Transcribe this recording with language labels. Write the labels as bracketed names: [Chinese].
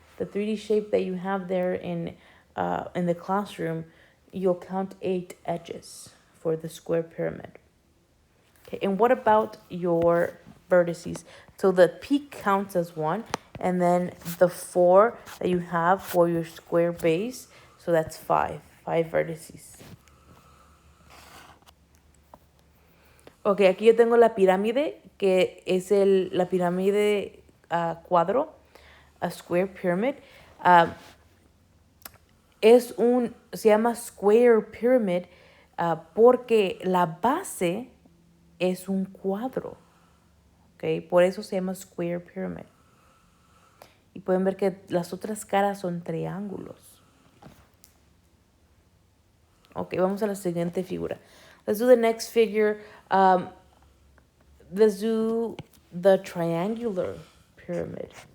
[English] The 3D shape that you have there in the classroom, you'll count 8 edges for the square pyramid. Okay, and what about your vertices? So the peak counts as 1, and then the 4 that you have for your square base, so that's 5 vertices. [Spanish] Ok, aquí yo tengo la pirámide, que es la pirámide cuadro, a square pyramid. Se llama square pyramid porque la base es un cuadro. Okay, por eso se llama square pyramid. Y pueden ver que las otras caras son triángulos. Ok, vamos a la siguiente figura. [English] Let's do the next figure. Let's do the triangular pyramid.